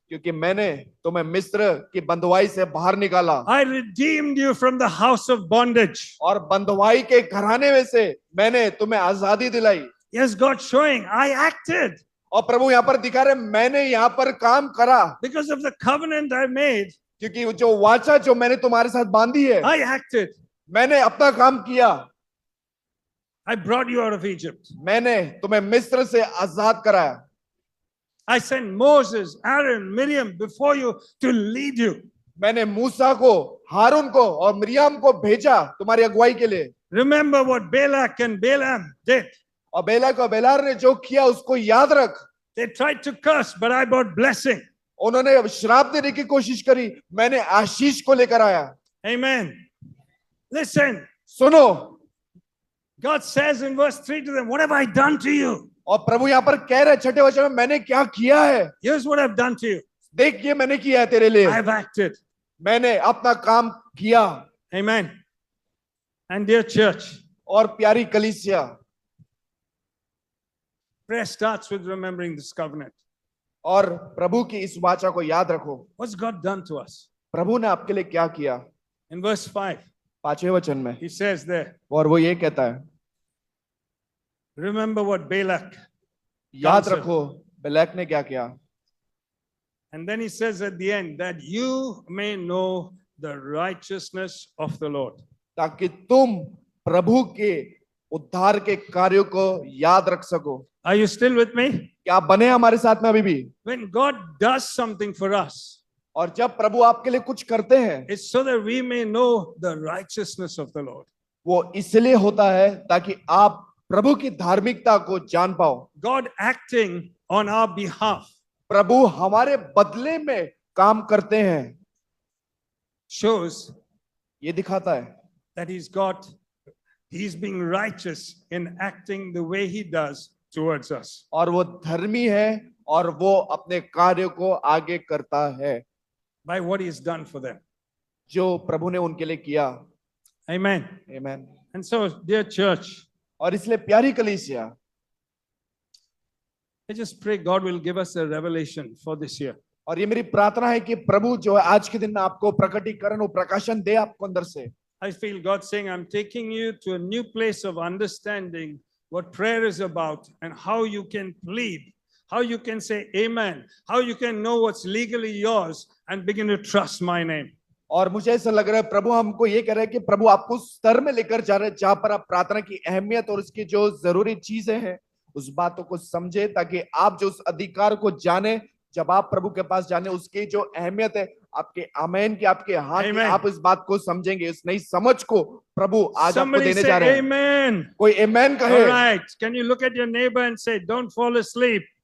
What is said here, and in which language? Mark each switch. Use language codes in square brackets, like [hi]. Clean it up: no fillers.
[hi] क्योंकि मैंने तुम्हें मिस्र की बंधुआई से बाहर निकाला [en] I redeemed you from the house of bondage. [hi] और बंधुआई के घराने में से मैंने तुम्हें आजादी दिलाई। [en] Yes, God showing, I acted. [hi] और प्रभु यहाँ पर दिखा रहे, मैंने यहाँ पर काम करा, [en] Because of the covenant I made, [hi] क्योंकि जो वाचा जो मैंने तुम्हारे साथ बांधी है, [en] I acted. [hi] मैंने अपना काम किया। [en] I brought you out of Egypt. [hi] मैंने तुम्हें मिस्र से आजाद कराया। [en] I sent Moses, Aaron, Miriam before you to lead you. [hi] मैंने मूसा को, हारून को और मिरियाम को भेजा तुम्हारी अगुवाई के लिए। [en] Remember what Balak and Balaam did. [hi] और बेलाक और बेलार ने जो किया उसको याद रख। [en] They tried to curse, but I brought blessing. [hi] उन्होंने श्राप देने की कोशिश करी, मैंने आशीष को लेकर आया। [en] Amen. Listen, [hi] सुनो, [en] God says in verse 3 to them, what have I done to you? [hi] और प्रभु यहाँ पर कह रहे छठे वचन में, मैंने क्या किया है, [en] Here's what I've done to you. [hi] देख ये मैंने किया है तेरे लिए। [en] I've acted. [hi] मैंने अपना काम किया। [en] Amen. And dear church, [hi] और प्यारी कलीसिया, [en] prayer starts with remembering this covenant. [hi] और प्रभु की इस वाचा को याद रखो। [en] What's God done to us? [hi] प्रभु ने आपके लिए क्या किया? [en] In verse 5, [hi] पांचवें वचन में, [en] he says there, [hi] और वो ये कहता है, [en] remember what Balak. [hi] याद [en] Counsel. [hi] रखो बेलाक ने क्या किया। [en] And then he says at the end that you may know the righteousness of the Lord. [hi] ताकि तुम प्रभु के उद्धार के कार्यों को याद रख सको। [en] Are you still with me? [hi] क्या आप बने हमारे साथ में अभी भी? [en] When God does something for us, [hi] और जब प्रभु आपके लिए कुछ करते हैं, [en] it's so that we may know the righteousness of the Lord. [hi] वो इसलिए होता है ताकि आप प्रभु की धार्मिकता को जान पाओ। [en] God acting on our behalf [hi] प्रभु हमारे बदले में काम करते हैं, [en] shows [hi] ये दिखाता है [en] that he's being righteous in acting the way he does towards us. [hi] और वो धर्मी है और वो अपने कार्य को आगे करता है [en] By what he's done for them. [hi] जो प्रभु ने उनके लिए किया। [en] Amen. [hi] आमीन। [en] And so, dear church, [hi] और इसलिए प्यारी कलीसिया, [en] I just pray God will give us a revelation for this year. [hi] और ये मेरी प्रार्थना है कि प्रभु जो है आज के दिन में आपको प्रकटीकरण और प्रकाशन दे आपको अंदर से। [en] I feel God saying, I'm taking you to a new place of understanding what prayer is about and how you can plead, how you can say amen, how you can know what's legally yours and begin to trust my name. [hi] और मुझे ऐसा लग रहा है प्रभु हमको ये कह रहे हैं कि प्रभु आपको उस स्तर में लेकर जा रहे हैं जहां पर आप प्रार्थना की अहमियत और उसकी जो जरूरी चीजें हैं उस बातों को समझे, ताकि आप जो उस अधिकार को जाने, जब आप प्रभु के पास जाने उसकी जो अहमियत है, आपके आमेन की, आपके हाथ की, आप इस बात को समझेंगे, इस नई समझ को प्रभु आज आपको देने जा रहे हैं। [en] Amen. [hi] कोई आमेन कहे। [en] All right. Can you look at your neighbor and say, don't fall asleep?